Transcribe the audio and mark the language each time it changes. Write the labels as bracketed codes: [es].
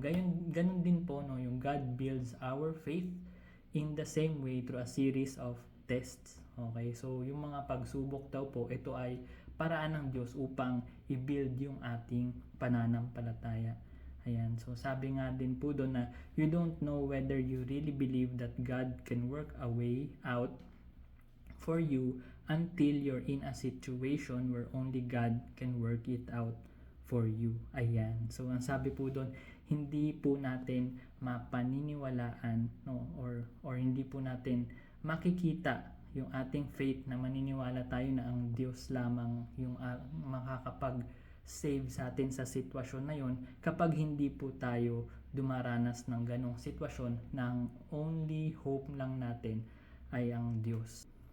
[tl] Ganun din po, no, yung [en] God builds our faith in the same way through a series of tests. [tl] Okay, so yung mga pagsubok daw po, ito ay paraan ng Diyos upang i-build yung ating pananampalataya. Ayan, so sabi nga din po doon na [en] you don't know whether you really believe that God can work a way out for you until you're in a situation where only God can work it out for you. [tl] Ayan, so ang sabi po doon, hindi po natin mapaniniwalaan, no, or hindi po natin makikita yung ating faith na maniniwala tayo na ang Diyos lamang yung makakapag-save sa atin sa sitwasyon na yon kapag hindi po tayo dumaranas ng ganong sitwasyon na ang only hope lang natin ay ang Diyos.